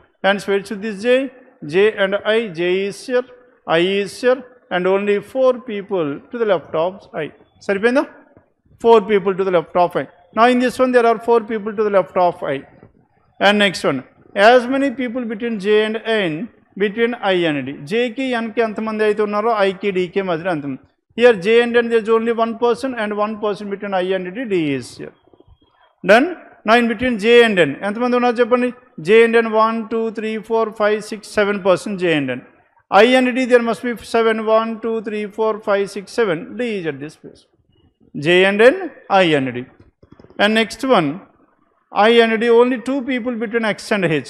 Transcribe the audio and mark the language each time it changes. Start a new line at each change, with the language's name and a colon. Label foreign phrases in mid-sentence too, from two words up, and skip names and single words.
English: Hence where should this J? J and I, J is here, I is here, and only 4 people to the left of I. Saripenda? 4 people to the left of I. Now in this one there are 4 people to the left of I. And next one, as many people between J and N, between I and D.
Telugu: J కి N కి ఎంతమంది అయితే ఉన్నారో, I కి D కి మధ్యలో అంతమంది.
English: Here J and N there is only 1 person, and 1 person between I and D. D is here. Then now in between J and N
Telugu: ఎంతమంది ఉన్నారు చెప్పండి?
English: J and N 1, 2, 3, 4, 5, 6, 7 persons J and N. I and D there must be 7, 1, 2, 3, 4, 5, 6, 7. D is at this place. J and N, I and D. And next one, I and D, only 2 people between X and H.